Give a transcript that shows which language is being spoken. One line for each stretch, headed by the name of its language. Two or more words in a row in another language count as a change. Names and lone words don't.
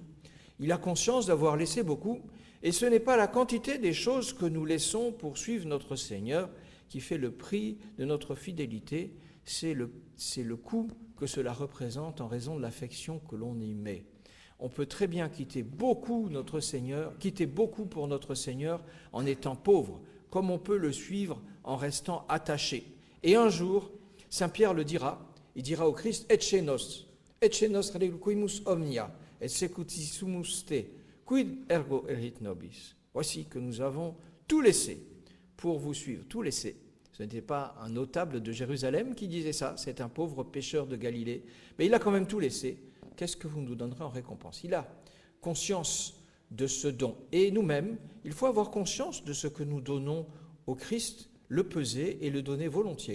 French: Il a conscience d'avoir laissé beaucoup, et ce n'est pas la quantité des choses que nous laissons pour suivre notre Seigneur qui fait le prix de notre fidélité, c'est le coût que cela représente en raison de l'affection que l'on y met. On peut très bien quitter beaucoup pour notre Seigneur en étant pauvre, comme on peut le suivre en restant attaché. Et un jour, Saint Pierre le dira, il dira au Christ, «
Latin: Ecce nos reliquimus omnia, et secutisumus te, quid ergo erit nobis
French: » Voici que nous avons tout laissé pour vous suivre, tout laissé. Ce n'était pas un notable de Jérusalem qui disait ça, c'est un pauvre pêcheur de Galilée, mais il a quand même tout laissé. Qu'est-ce que vous nous donnerez en récompense? Il a conscience de ce don. Et nous-mêmes, il faut avoir conscience de ce que nous donnons au Christ, le peser et le donner volontiers.